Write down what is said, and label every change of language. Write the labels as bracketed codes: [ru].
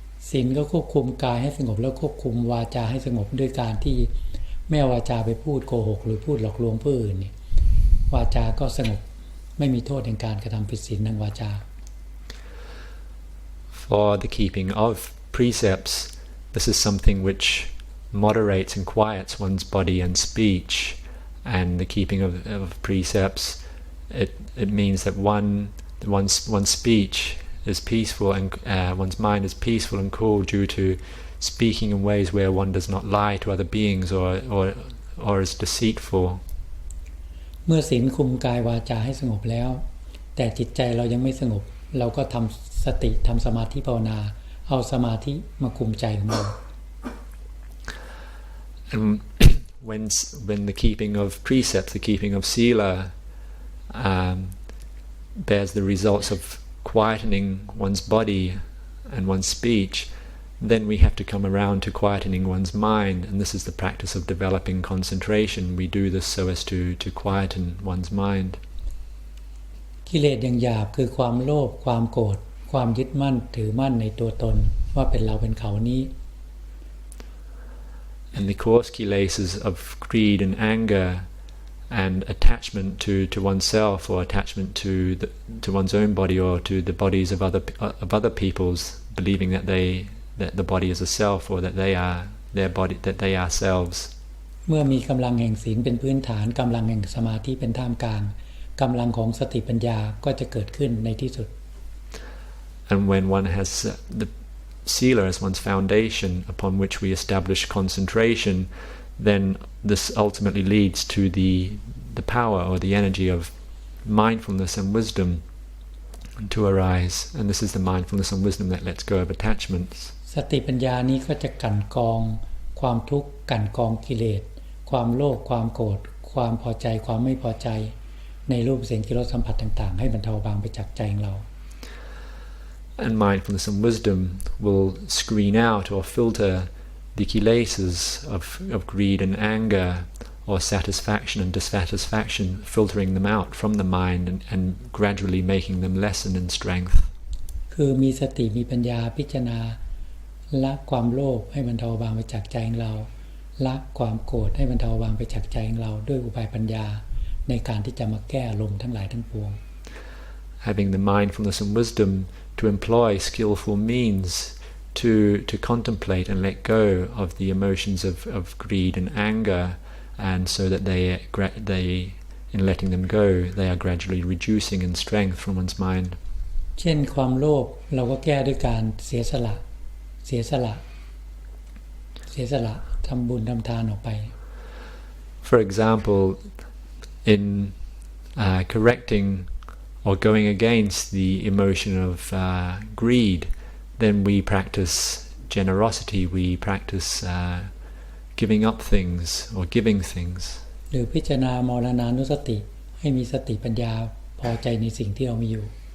[th] ศีลก็ควบคุมกายให้สงบแล้วควบคุมวาจาให้สงบด้วยการที่ไม่เอาวาจาไปพูดโกหกหรือพูดหลอกลวงผู้อื่นเนี่ยวาจาก็สงบไม่มีโทษแห่งการกระทำผิดศีลทางวาจา [en] For the keeping of precepts, this is something which moderates and quiets one's body and speech, and the keeping of precepts, it means that one's speech is peaceful and one's mind is peaceful and cool due to speaking in ways where one does not lie to other beings or is deceitful. [th] เมื่อศีลคุมกายวาจาให้สงบแล้วแต่จิตใจเรายังไม่สงบเราก็ทำสติทำสมาธิภาวนาเอาสมาธิมาคุมใจของเรา [en] And when the keeping of precepts, the keeping of sila, bears the results of quietening one's body and one's speech, then we have to come around to quietening one's mind, and this is the practice of developing concentration. We do this so as to quieten one's mind. [th] กิเลสอย่างหยาบคือความโลภความโกรธความยึดมั่นถือมั่นในตัวตนว่าเป็นเราเป็นเขานี้ [en] And the coarse kilesas of greed and anger and attachment to oneself or attachment to one's own body or to the bodies of other people's, believing that the body is a self or that they are their body, that they are selves. [th] เมื่อมีกำลังแห่งศีลเป็นพื้นฐานกำลังแห่งสมาธิเป็นท่ามกลางกำลังของสติปัญญาก็จะเกิดขึ้นในที่สุด [en] And when one has the sila as one's foundation upon which we establish concentration, then this ultimately leads to the power or the energy of mindfulness and wisdom to arise, and this is the mindfulness and wisdom that lets go of attachments. [th] สติปัญญานี้ก็จะกลั่นกรองความทุกข์กลั่นกรองกิเลสความโลภความโกรธความพอใจความไม่พอใจในรูปเสียงกลิ่นรสสัมผัสต่างๆให้บรรเทาเบาไปจากใจของเรา [en] And mindfulness and wisdom will screen out or filter the kilesas of greed and anger or satisfaction and dissatisfaction, filtering them out from the mind and gradually making them lessen in strength. [th] คือมีสติมีปัญญาพิจารณาละความโลภให้บรรเทาเบาไปจากใจของเราละความโกรธให้บรรเทาเบาไปจากใจของเราด้วยอุบายปัญญาในการที่จะมาแก้อารมณ์ทั้งหลายทั้งปวง [en] Having the mindfulness and wisdom to employ skillful means to contemplate and let go of the emotions of greed and anger, and so that they in letting them go they are gradually reducing in strength from one's mind. [th] เช่นความโลภเราก็แก้ด้วยการเสียสละทำบุญทำทานออกไป [en] For example, in correcting or going against the emotion of greed, then we practice generosity, we practice giving up things or giving things. [th] หรือพิจารณามรณานุสติให้มีสติปัญญาพอใจในสิ่งที่เรามีอยู่